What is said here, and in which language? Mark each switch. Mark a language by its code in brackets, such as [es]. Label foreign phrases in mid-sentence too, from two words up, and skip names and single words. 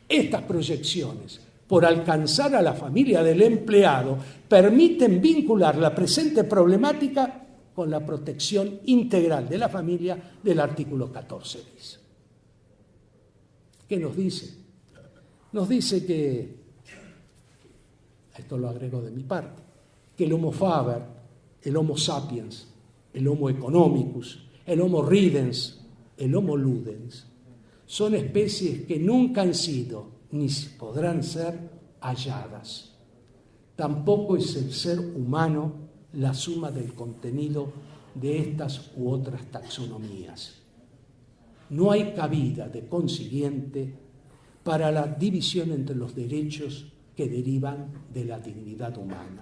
[es] Estas proyecciones por alcanzar a la familia del empleado permiten vincular la presente problemática con la protección integral de la familia del artículo 14 bis. ¿Qué nos dice? Nos dice que, esto lo agrego de mi parte, que el [la] Homo faber, [es] el [la] Homo sapiens, [es] el [la] Homo economicus, [es] el [la] Homo ridens, [es] el [la] Homo ludens, [es] son especies que nunca han sido ni podrán ser halladas. Tampoco es el ser humano la suma del contenido de estas u otras taxonomías. No hay cabida, de consiguiente, para la división entre los derechos que derivan de la dignidad humana.